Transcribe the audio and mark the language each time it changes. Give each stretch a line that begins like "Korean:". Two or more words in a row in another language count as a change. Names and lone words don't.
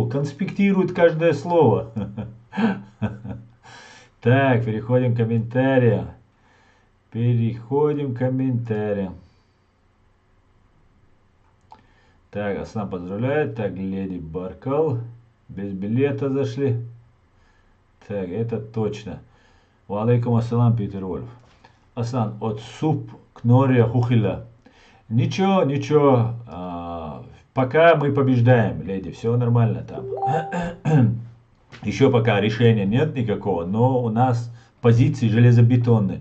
Russian: Конспектируют каждое слово. Так, переходим к комментариям. Переходим к комментариям. Так, Аслан поздравляет. Так, Леди Баркал. Без билета зашли. Так, это точно.
Arabic: وعليكم السلام,
Russian: Питер Вольф. Аслан, от суп к норе хухиля. Ничего, ничего. Пока мы побеждаем, леди. Все нормально там. Еще пока решения нет никакого, но у нас позиции железобетонные.